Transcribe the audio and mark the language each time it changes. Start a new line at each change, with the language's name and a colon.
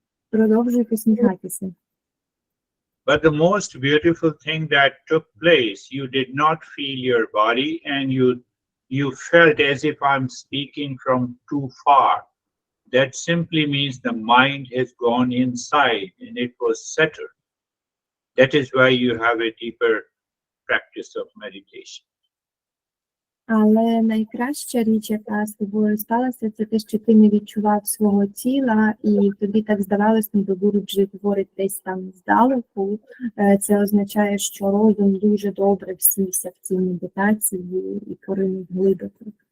Ukrainian: Продовжуй посміхатися.
English: But the most beautiful thing that took place, you did not feel your body and you felt as if I'm speaking from too far. That simply means the mind has gone inside and it was settled. That is why you have a deeper practice of meditation.
Ukrainian: Але найкраща річ, яка з тобою сталася, це те, що ти не відчував свого тіла, і тобі так здавалось, ніби Гуруджі говорить десь там здалеку. Це означає, що розум дуже добре всівся в цій медитації і поринув глибоко.